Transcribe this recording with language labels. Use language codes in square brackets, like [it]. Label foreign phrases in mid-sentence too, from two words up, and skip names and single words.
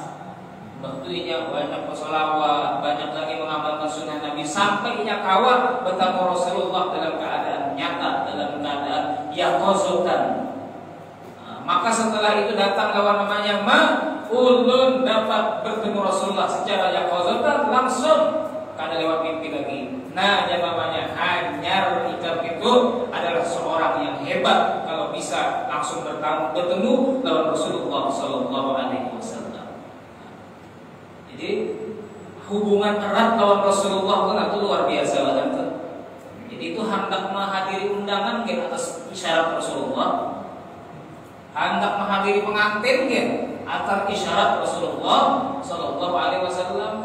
[bjn] Waktunya banyak bersolawat, banyak lagi mengamalkan sunnah Nabi, sampai inya kawan bertemu Rasulullah dalam keadaan nyata, dalam keadaan yaqazatan. Maka setelah itu datang lawan namanya, "Ma, ulun dapat bertemu Rasulullah secara yaqazatan langsung, kada lewat mimpi lagi." Nah, namanya hanyar ikam itu adalah seorang yang hebat kalau bisa langsung bertemu lawan Rasulullah [ar] صلى الله عليه وسلم. [bjn] Jadi hubungan erat lawan Rasulullah itu luar biasa banget. [id] Jadi itu hendak menghadiri undangan ke atas isyarat Rasulullah, hendak menghadiri pengantin ke atas isyarat Rasulullah [ar] صلى الله عليه وسلم.